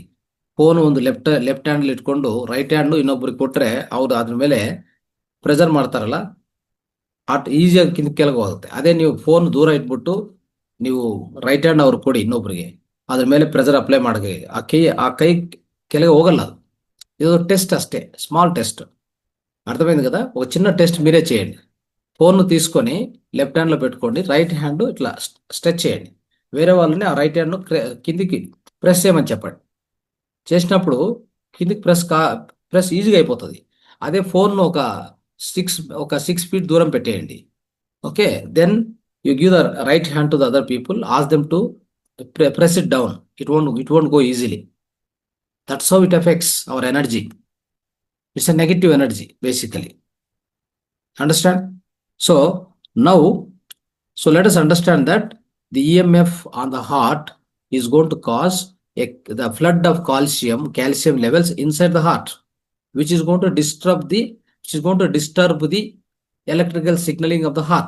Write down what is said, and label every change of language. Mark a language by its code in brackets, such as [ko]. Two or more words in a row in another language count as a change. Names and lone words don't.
[kn] ಫೋನ್ ಒಂದು [en] left hand [kn] ಇಟ್ಕೊಂಡು [en] right hand [kn] ಇನ್ನೊಬ್ರಿಗೆ ಕೊಟ್ರೆ, ಅವ್ರು ಅದ್ರ ಮೇಲೆ ಪ್ರೆಷರ್ ಮಾಡ್ತಾರಲ್ಲ, ಈಸಿಯಾಗಿ ಕೆಳಗೆ ಹೋಗುತ್ತೆ. ಅದೇ ನೀವು ಫೋನ್ ದೂರ ಇಟ್ಬಿಟ್ಟು ನೀವು [en] right hand [kn] ಅವ್ರಿಗೆ ಕೊಡಿ ಇನ್ನೊಬ್ರಿಗೆ, ಅದ್ರ ಮೇಲೆ [en] pressure apply [kn] ಮಾಡಿ, ಆ ಕೈ ಕೆಳಗೆ ಹೋಗಲ್ಲ. [te] ಅದು ఇది టెస్ట్ అస్తే, [en] small test. [te] అర్థమైంది కదా? ఒక చిన్న టెస్ట్ మీరే చేయండి. ఫోన్ను తీసుకొని [en] left handలో [te] పెట్టుకోండి, [en] right hand [te] ఇట్లా స్ట్రెచ్ చేయండి. వేరే వాళ్ళని ఆ [en] right hand [te] కిందికి ప్రెస్ చేయమని చెప్పండి. చేసినప్పుడు కిందికి ప్రెస్ ఈజీగా అయిపోతుంది. అదే ఫోన్ సిక్స్ ఒక 6 ఫీట్ దూరం పెట్టేయండి. ఓకే, [en] Then you give the right hand to the other people, ask them to press it down. It won't go easily. That's how it affects our energy. ఇట్స్ a negative energy basically. Understand? So now so let us understand that the EMF on the heart is going to cause the flood of calcium levels inside the heart, which is going to disturb the electrical signaling of the heart.